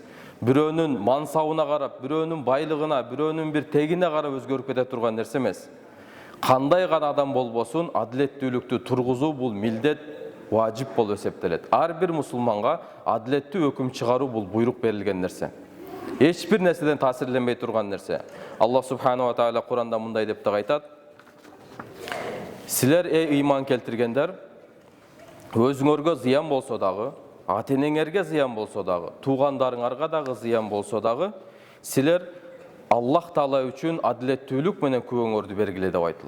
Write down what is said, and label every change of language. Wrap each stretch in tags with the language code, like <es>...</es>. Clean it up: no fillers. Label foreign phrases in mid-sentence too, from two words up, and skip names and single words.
<ky>Бирөөнүн мансабына карап, бирөөнүн байлыгына, бирөөнүн бир тегине карап өзгөрүп кете турган нерсе эмес. Кандай гана адам болбосун, адилеттүүлүктү тургузуу бул милдет, важип болуп эсептелет. Ар бир мусулманга адилеттүү өкүм чыгаруу бул буйрук берилген нерсе. Эч бир нерседен таасирленбей турган нерсе. Аллах</ky> <ar>سبحانه وتعالى</ar> <ky>Куранда мындай деп да айтат: Силер ыйман келтиргендер, өзүңөргө зыян болсо дагы, ата-энеңерге зыян болсо дагы, туугандарыңарга дагы зыян болсо дагы, силер Аллах Таала үчүн адилеттүүлүк менен күбөңөрдү бергиле деп айтылат.</ky>